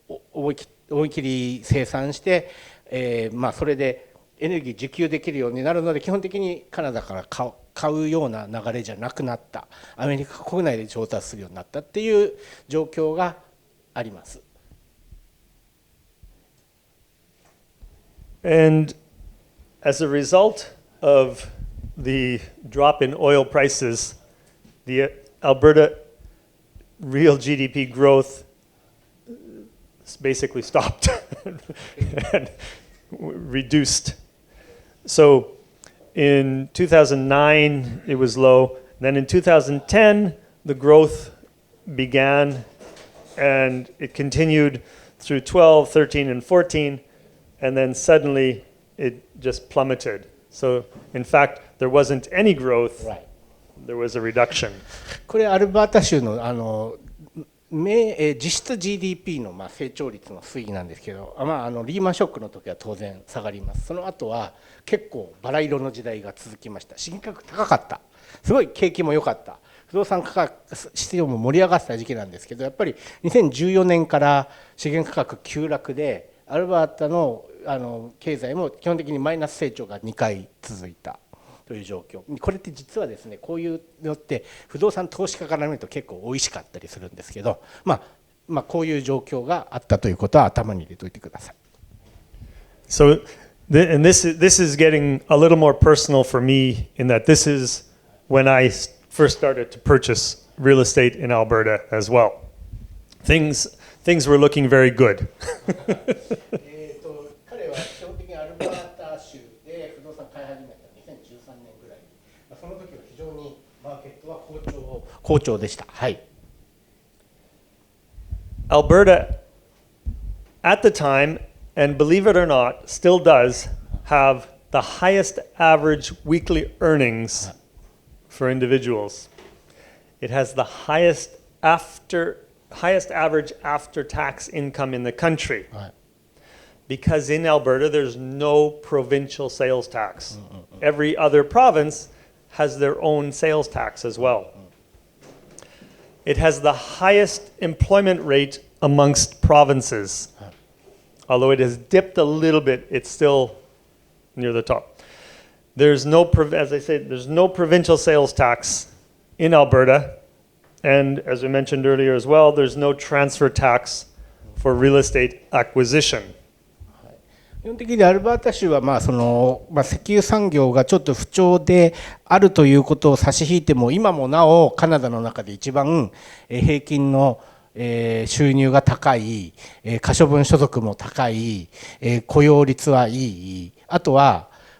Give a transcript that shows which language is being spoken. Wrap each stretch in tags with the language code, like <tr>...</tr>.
<ja>思い切り生産して、それでエネルギー自給できるようになるので、基本的にカナダから買うような流れじゃなくなった、アメリカ国内で調達するようになったっていう状況があります。</ja> <en>And as a result of the drop in oil prices, the Alberta real GDP growth basically stopped and reduced. So in 2009, it was low. Then in 2010, the growth began, and it continued through 12, 13, and 14. And then suddenly it just plummeted. So in fact, there wasn't any growth. Right. There was a reduction.</en> <ja>これアルバータ州の実質 GDP の成長率の推移なんですけど、リーマンショックの時は当然下がります。その後は結構バラ色の時代が続きました。資源価格高かった。すごい景気も良かった。不動産価格市場も盛り上がってた時期なんですけど、やっぱり2014年から資源価格急落で、アルバータの経済も基本的にマイナス成長が2回続いたという状況。これって実はですね、こういうのって不動産投資家から見ると結構美味しかったりするんですけど、こういう状況があったということは頭に入れておいてください。</ja> <en>So, and this is getting a little more personal for me in that this is when I first started to purchase real estate in Alberta as well. Things were looking very good.</en> <ja>彼は基本的にアルバータ州で不動産買い始めた2013年ぐらい、その時は非常にマーケットは好調でした。はい。</ja> <en>Alberta, at the time, and believe it or not, still does have the highest average weekly earnings for individuals. It has the highest average after-tax income in the country. Because in Alberta, there's no provincial sales tax. Every other province has their own sales tax as well. It has the highest employment rate amongst provinces. Although it has dipped a little bit, it's still near the top. There's no, as I said, there's no provincial sales tax in Alberta. And as we mentioned earlier as well, there's no transfer tax for real estate acquisition.</en> <ja>基本的にアルバータ州は石油産業がちょっと不調であるということを差し引いても、今もなおカナダの中で一番平均の収入が高い、可処分所得も高い、雇用率はいい、あとは</ja>